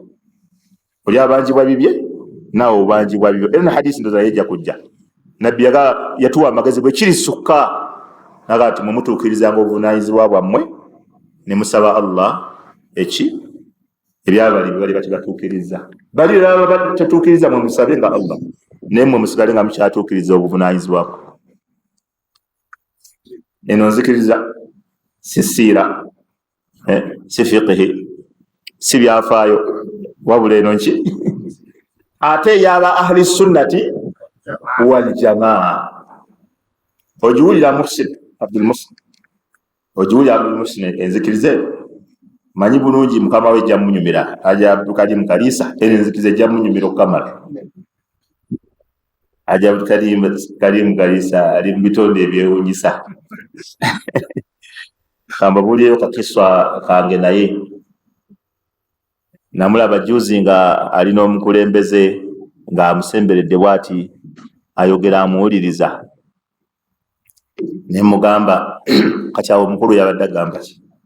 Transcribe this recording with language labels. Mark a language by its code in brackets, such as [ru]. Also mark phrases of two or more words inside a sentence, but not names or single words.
[lg] oli abanjibwa bibye naawe obanjibwa bibyo era na hadisi ndoza yejja kujja nabbi yatuwa amagezi bwe kiri sukka naga nti mumutuukirizanga obuvunaanyizibwa bwammwe ne musaba Allah eki ebyabali bye bali batibatuukiriza bali baba batatuukiriza mwe musabe nga Allah naye mwe musigale nga mukyatuukiriza obuvunaanyizibwa bwe eno nzikiriza si siira si fiqhi si byafaayo wabula eno nki ate yaba [ar] أهل السنة والجماعة [lg] ojuwulira Muhsin Abdul Muhsin ojuwulira Abdul Muhsin enzikirize manyi bulungi mukama we ejja munyumira aja Abdulkarim Kalisa enzikirize ejja munyumira okukamala aja Abdulkarim Kalisa ali mu bitonde ebyewunyisa kamba buliyo kakiswa kange naye namulaba juzi nga alina omukulembeze nga amusemberedde bwati ayogera amuwuliriza ne mugamba kakyawo omukulu yabadde agamba ki